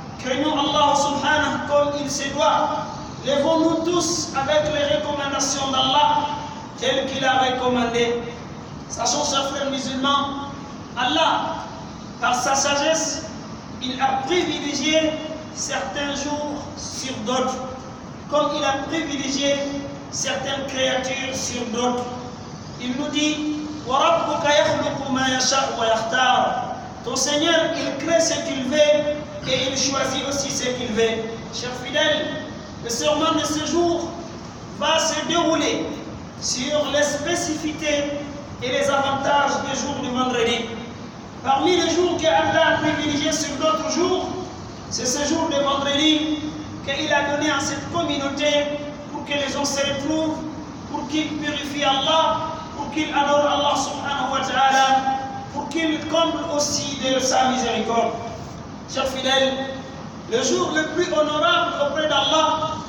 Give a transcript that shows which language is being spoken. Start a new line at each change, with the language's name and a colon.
French: Craignons Allah subhanahu comme il se doit. Lèvons-nous tous avec les recommandations d'Allah telles qu'il a recommandées. Sachons, chers frères musulmans, Allah, par sa sagesse, il a privilégié certains jours sur d'autres, comme il a privilégié certaines créatures sur d'autres. Il nous dit:
Arabic: وَرَبُّكَ يَخْلُقُ مَا يَشَاءُ وَيَخْتَارُ.
French: Ton Seigneur, il crée ce qu'il veut et il choisit aussi ce qu'il veut. Chers fidèles, le sermon de ce jour va se dérouler sur les spécificités et les avantages des jours du vendredi. Parmi les jours qu'Allah a privilégiés sur d'autres jours, c'est ce jour de vendredi qu'il a donné à cette communauté pour que les gens se retrouvent, pour qu'ils purifient Allah, pour qu'ils adorent Allah subhanahu wa ta'ala, pour qu'ils comblent aussi de sa miséricorde. Chers fidèles, le jour le plus honorable auprès d'Allah,